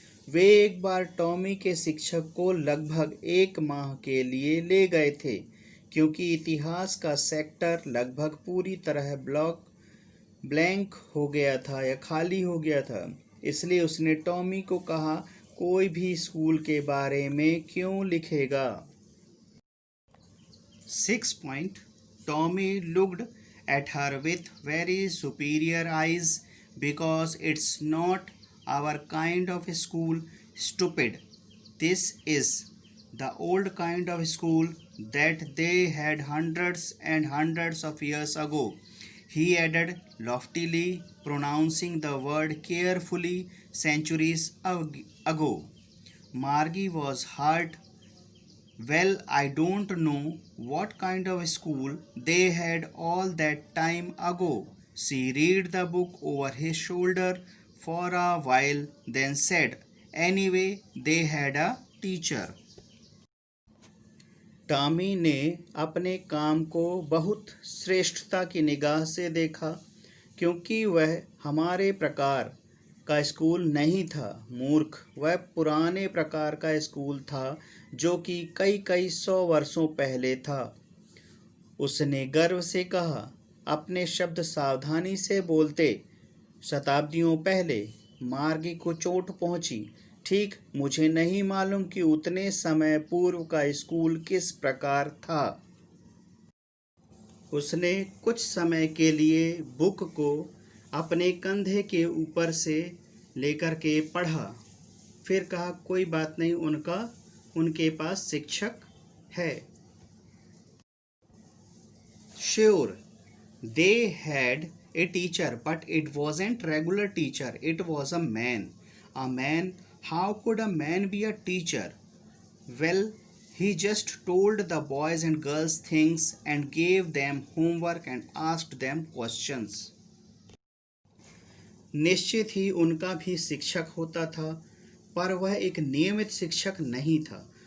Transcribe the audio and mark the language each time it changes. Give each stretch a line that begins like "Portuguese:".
Hindi: वे एक बार टॉमी के शिक्षक को लगभग 1 माह के लिए ले गए थे, क्योंकि इतिहास का सेक्टर लगभग पूरी तरह ब्लैंक हो गया था या खाली हो गया था। इसलिए उसने टॉमी को कहा, "कोई भी स्कूल के बारे में क्यों लिखेगा?"
English: 6 point. Tommy looked at her with very superior eyes. "Because it's not our kind of school, stupid. This is the old kind of school that they had hundreds and hundreds of years ago," he added loftily, pronouncing the word carefully. "Centuries ago." Margie was hurt. "Well, I don't know what kind of school they had all that time ago." She read the book over his shoulder for a while, then said, "Anyway, they had a teacher."
Hindi: Tommy ने अपने काम को बहुत श्रेष्ठता की निगाह से देखा, क्योंकि वह हमारे प्रकार का स्कूल नहीं था। मूर्ख, वह पुराने प्रकार का स्कूल था जो कि कई कई 100 वर्षों पहले था। उसने गर्व से कहा, "अपने शब्द सावधानी से बोलते। शताब्दियों पहले मार्गी को चोट पहुंची। ठीक, मुझे नहीं मालूम कि उतने समय पूर्व का स्कूल किस प्रकार था।" उसने कुछ समय के लिए बुक को अपने कंधे के ऊपर से लेकर के पढ़ा, फिर कहा, "कोई बात नहीं, उनके पास शिक्षक है."
English: Sure, they had a teacher, but it wasn't regular teacher. It was a man. A man? How could a man be a teacher? Well, he just told the boys and girls things and gave them homework and asked them questions.
Hindi: निश्चित ही उनका भी शिक्षक होता था, पर वह एक नियमित शिक्षक नहीं था।